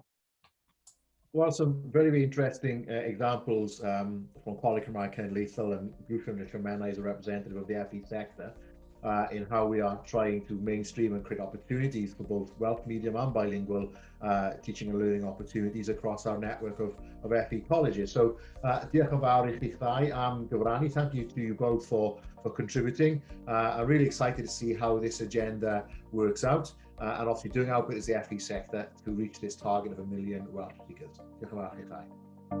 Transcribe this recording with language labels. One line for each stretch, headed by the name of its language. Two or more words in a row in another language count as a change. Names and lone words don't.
English: Well, some very, very interesting examples from Coleg Cymraeg Cenedlaethol and Grŵp Rhythm as a representative of the FE sector in how we are trying to mainstream and create opportunities for both Welsh medium and bilingual teaching and learning opportunities across our network of FE colleges.
Welsh: So diolch yn fawr I chi'ch ddau am gyfrannu.
English: Thank you to you both for contributing. I'm really excited to see how this agenda works out. And obviously doing our bit as the FE sector to reach this target of 1 million Welsh speakers.
Welsh: Diolch yn fawr i chi'ch ddau.